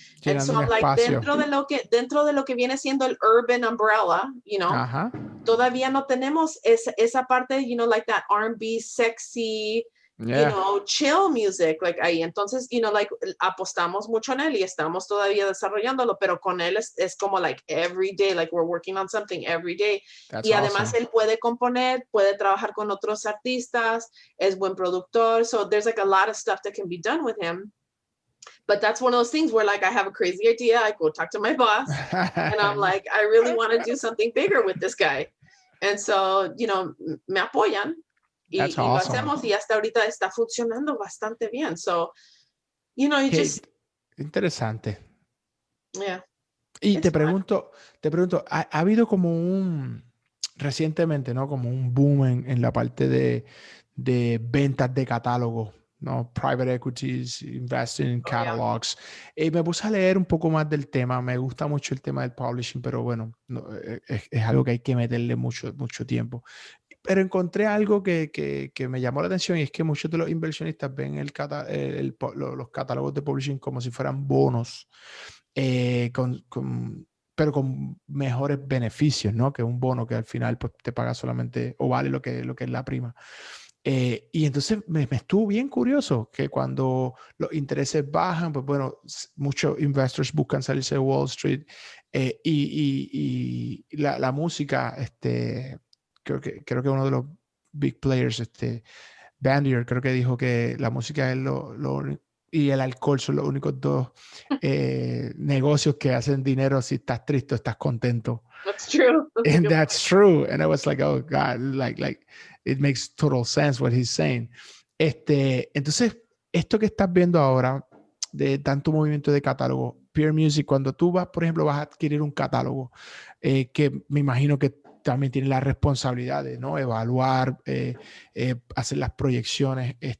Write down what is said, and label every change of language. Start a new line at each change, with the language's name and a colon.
English: And so I'm like,
Spanish: dentro de lo que viene siendo el
English: urban umbrella, you know,
Spanish: todavía no tenemos esa parte,
English: you know, like that R&B sexy, you know, chill music, like ahí.
Spanish: Entonces, you know, like, apostamos mucho en él y estamos todavía desarrollándolo, pero con él es como,
English: like, every day, like, we're working on something every day.
Spanish: Y además él puede componer, puede trabajar con otros artistas, es buen productor.
English: So there's, like, a lot of stuff that can be done with him. But that's one of those things where, like, I have a crazy idea, I go talk to my boss, and I'm like, I really want to do something bigger with this guy. And so, you know,
Spanish: me apoyan. Y lo hacemos, y hasta ahorita está funcionando bastante bien.
English: So, you know, you just...
Spanish: Interesante.
English: Yeah.
Spanish: Y te pregunto, ¿ha habido como recientemente, ¿no? Como un boom en la parte de ventas de catálogo, ¿no?
English: Private equities, investing in catalogs.
Spanish: Me puse a leer un poco más del tema. Me gusta mucho el tema del publishing, pero bueno, no, es algo que hay que meterle mucho tiempo. Pero encontré algo que me llamó la atención, y es que muchos de los inversionistas ven los catálogos de publishing como si fueran bonos, pero con mejores beneficios, ¿no? Que un bono que al final, pues, te paga solamente, o vale lo que es la prima. Y entonces me estuvo bien curioso que cuando los intereses bajan, pues bueno, muchos investors buscan salirse de Wall Street, y la música, creo que uno de los big players, Bandier, creo que dijo que la música es y el alcohol son los únicos dos negocios que hacen dinero si estás triste o estás contento.
English: That's true. And that's true. And I was like, oh God, like it makes total sense what he's saying.
Spanish: Entonces, esto que estás viendo ahora de tanto movimiento de catálogo, Peer Music, cuando tú vas, por ejemplo, vas a adquirir un catálogo, que me imagino que también tiene la responsabilidad de, ¿no?, evaluar, hacer las proyecciones.